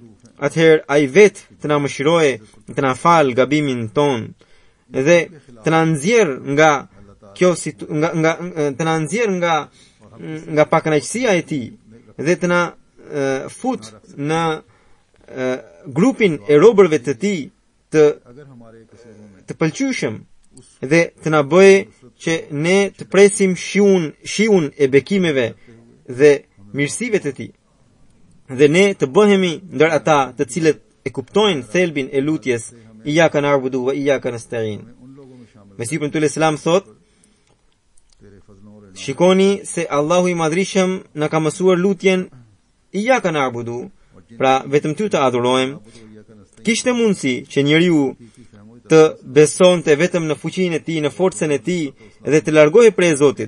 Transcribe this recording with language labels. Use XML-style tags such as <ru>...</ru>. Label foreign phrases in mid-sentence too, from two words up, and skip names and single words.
<sq>Atëherë ai vetë të na mëshirojë, të na fal gabimin ton dhe të na nxjerr nga kjo të na nxjerr nga pakënaqësia e Tij dhe të na fut në grupin e robërve të Tij të pëlqyeshëm dhe të na bëjë që ne të presim shiun e bekimeve dhe mirësive të Tij. Dhe ne të bëhemi ndër ata të cilët e kuptojnë thelbin e lutjes</sq> <ar>إياك نعبد وإياك نستعين.</ar> <sq>Mesiu premtues selam thot, shikoni se Allahu i Madhrishëm na ka mësuar lutjen</sq> <ar>إياك نعبد,</ar> <sq>pra vetëm ty të adhurojmë. Kishte mundësi që njeriu të besonte vetëm në fuqinë e Tij, në forcën e Tij dhe të largohej prej Zotit.</sq>